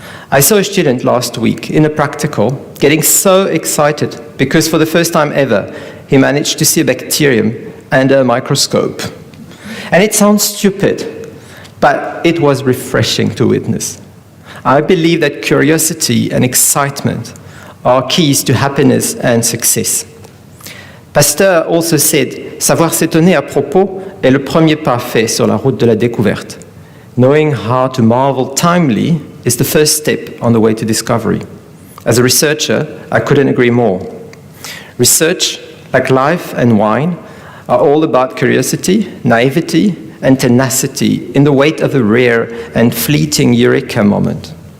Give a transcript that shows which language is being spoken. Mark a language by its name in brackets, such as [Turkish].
[English] I saw a student last week in a practical getting so excited because for the first time ever, he managed to see a bacterium under a microscope. And it sounds stupid, but it was refreshing to witness. I believe that curiosity and excitement are keys to happiness and success. Pasteur also said, [French] savoir s'étonner à propos est le premier pas fait sur la route de la découverte. [English] Knowing how to marvel timely is the first step on the way to discovery. As a researcher, I couldn't agree more. Research, like life and wine, are all about curiosity, naivety, and tenacity in the wait of a rare and fleeting eureka moment.